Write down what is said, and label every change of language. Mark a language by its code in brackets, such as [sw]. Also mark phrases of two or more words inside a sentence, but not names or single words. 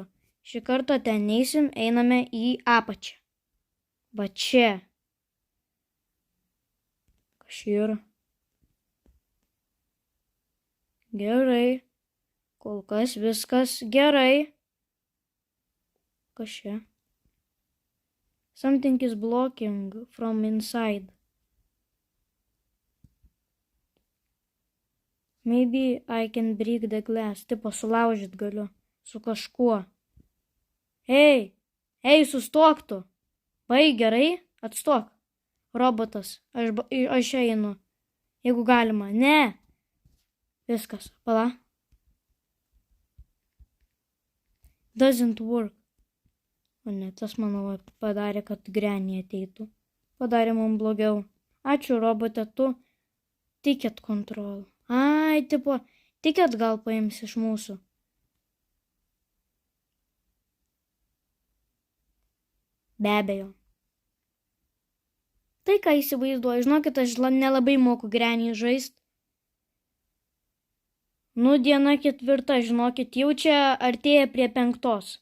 [lt] Šį kartą ten neisim, einame į apačią. Va čia. Kas yra? Gerai. Kol kas viskas gerai. Kas čia? [en] Something is blocking from inside. Maybe I can break the glass. [lt] Tipo, sulaužyt galiu. Su kažkuo. Ei, sustok tu. Baig gerai, atstok. Robotas, aš einu. Jeigu galima. Ne. Viskas, pala. [en] Doesn't work. [lt] O ne, tas manau padarė, kad Granny ateitų. Padarė mums blogiau. Ačiū, robotė, tu. [en] Ticket control. [lt] Ai, tipo, ticket gal paims iš mūsų. Be abejo. Tai ką įsivaizduoju, žinokit, aš nelabai moku Granny žaist. Nu, diena 4, žinokit, jau čia artėja prie 5.